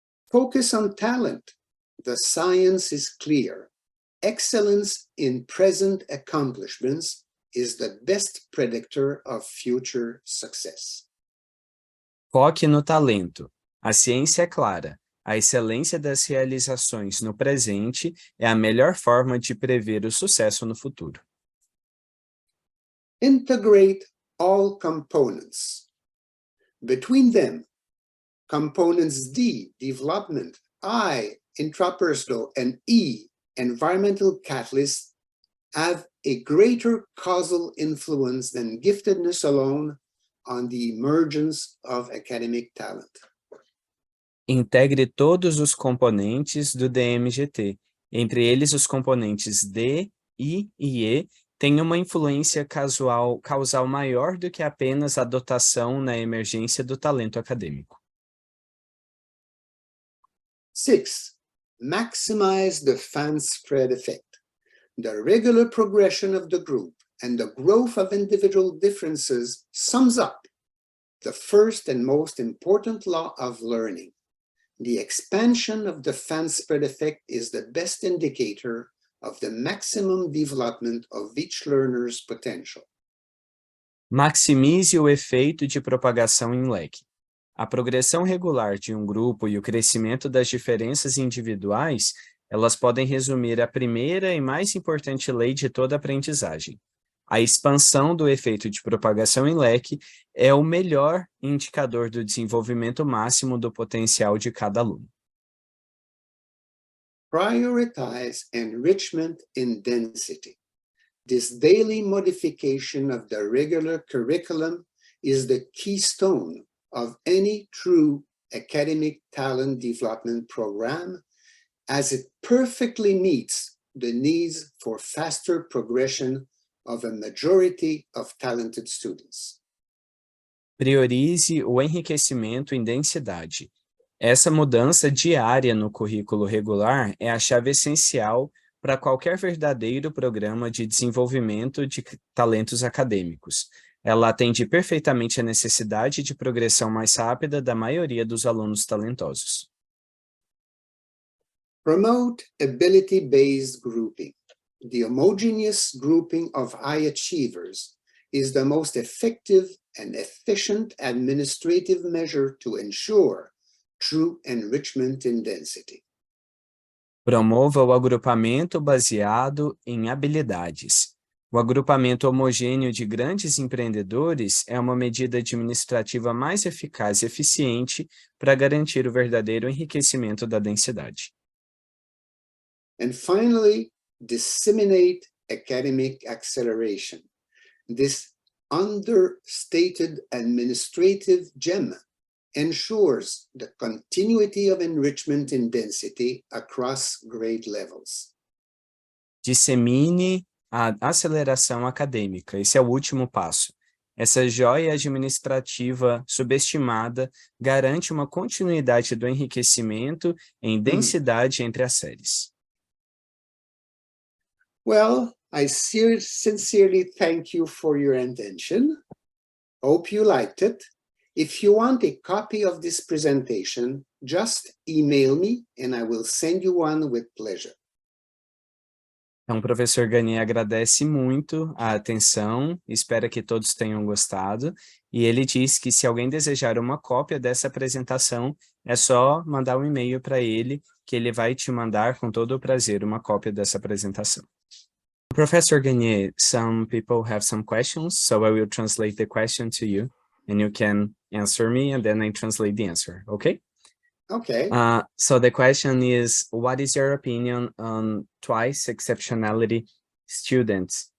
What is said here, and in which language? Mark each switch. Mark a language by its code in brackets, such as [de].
[en] Focus on talent. The science is clear. Excellence in present accomplishments is the best predictor of future success. [pt] Foque no talento. A ciência é clara. A excelência das realizações no presente é a melhor forma de prever o sucesso no futuro. [en] Integrate all components. Between them, components D, development, I, intrapersonal, and E, environmental catalysts, have a greater causal influence than giftedness alone on the emergence of academic talent. [pt] Integre todos os componentes do DMGT. Entre eles, os componentes D, I e E têm uma influência causal maior do que apenas a dotação na emergência do talento acadêmico. [en] 6. Maximize the fan spread effect. The regular progression of the group and the growth of individual differences sums up the first and most important law of learning. The expansion of the fan spread effect is the best indicator of the maximum development of each learner's potential. [pt] Maximize o efeito de propagação em leque. A progressão regular de um grupo e o crescimento das diferenças individuais, elas podem resumir a primeira e mais importante lei de toda aprendizagem. A expansão do efeito de propagação em leque é o melhor indicador do desenvolvimento máximo do potencial de cada aluno. [en] Prioritize enrichment in density. This daily modification of the regular curriculum is the keystone of any true academic talent development program, as it perfectly meets the needs for faster progression of a majority of talented students. [pt] Priorize o enriquecimento em densidade. Essa mudança diária no currículo regular é a chave essencial para qualquer verdadeiro programa de desenvolvimento de talentos acadêmicos, ela atende perfeitamente à necessidade de progressão mais rápida da maioria dos alunos talentosos. [en] Promote ability-based grouping. The homogeneous grouping of high achievers is the most effective and efficient administrative measure to ensure true enrichment in density. [pt] Promova o agrupamento baseado em habilidades. O agrupamento homogêneo de grandes empreendedores é uma medida administrativa mais eficaz e eficiente para garantir o verdadeiro enriquecimento da densidade. [en] And finally, disseminate academic acceleration. This understated administrative gem ensures the continuity of enrichment in density across grade levels. [pt] Dissemine a aceleração acadêmica. Esse é o último passo. Essa joia administrativa subestimada garante uma continuidade do enriquecimento em densidade entre as séries. [en] Well, I sincerely thank you for your attention. Hope you liked it. If you want a copy of this presentation, just email me and I will send you one with pleasure. [pt] Então, o professor Gagné agradece muito a atenção, espera que todos tenham gostado, e ele diz que se alguém desejar uma cópia dessa apresentação, é só mandar um e-mail para ele, que ele vai te mandar com todo o prazer uma cópia dessa apresentação. [en] Professor Gagné, some people have some questions, so I will translate the question to you, and you can answer me, and then I translate the answer, okay? Okay. So the question is, what is your opinion on twice exceptionality students?